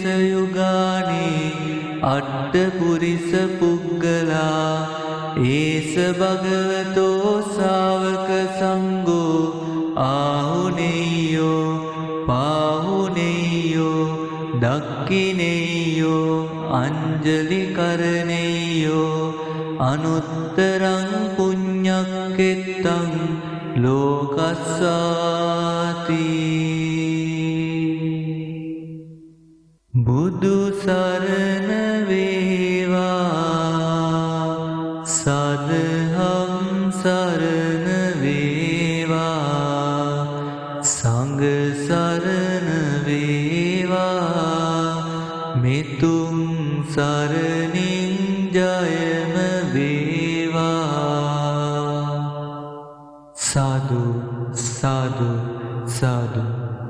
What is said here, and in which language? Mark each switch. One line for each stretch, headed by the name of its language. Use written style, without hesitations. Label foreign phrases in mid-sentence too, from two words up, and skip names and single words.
Pali: යුගානි අට්ඨ පුරිස පුග්ගලා ඒස භගවතෝ ශාවක සංඝෝ ආහුනේයෝ පාහුනේයෝ දක්ඛිනේයෝ අංජලි කරණේයෝ අනුත්තරං පුඤ්ඤක්ඛෙත්තං ලෝකස්සාති
Sinhala: බුදු සරණ වේවා සදහම් සරණ වේවා සංඝ සරණ වේවා මෙතුම් සරණින් ජයම වේවා සාදු සාදු සාදු